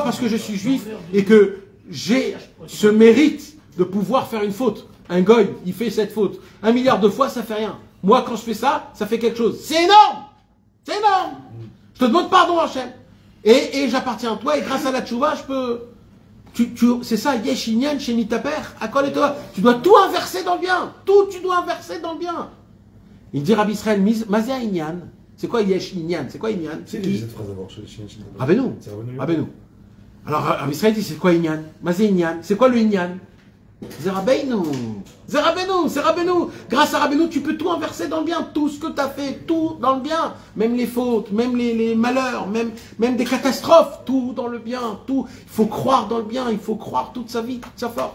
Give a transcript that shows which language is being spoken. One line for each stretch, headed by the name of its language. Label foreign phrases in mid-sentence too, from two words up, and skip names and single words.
French: Parce que je suis juif et que j'ai ce mérite de pouvoir faire une faute. Un goy, il fait cette faute. 1 milliard de fois, ça fait rien. Moi, quand je fais ça, ça fait quelque chose. C'est énorme! Je te demande pardon, Hachem. Et j'appartiens à toi, et grâce à la tchouva, je peux... c'est ça,
Hebrew: יש עניין
French: chez Nitaper, à quoi toi? Tu dois tout inverser dans le bien. Tu dois inverser dans le bien. Il dit Rabbi Israël,
Hebrew: מה זה עניין.
French: C'est quoi
Hebrew: יש עניין?
French: C'est quoi inyan? C'est qui cette phrase d'abord? Rabbeinu. Alors Rabbi Israël dit, c'est quoi inyan?
Hebrew: מה זה עניין.
French: C'est quoi le inyan? C'est Rabbeinu. C'est Rabbeinu, c'est Rabbeinu. Grâce à Rabbeinu, tu peux tout inverser dans le bien. Tout ce que tu as fait, tout dans le bien. Même les fautes, même les malheurs, même des catastrophes. Tout dans le bien. Tout. Il faut croire dans le bien. Il faut croire toute sa vie, toute sa force.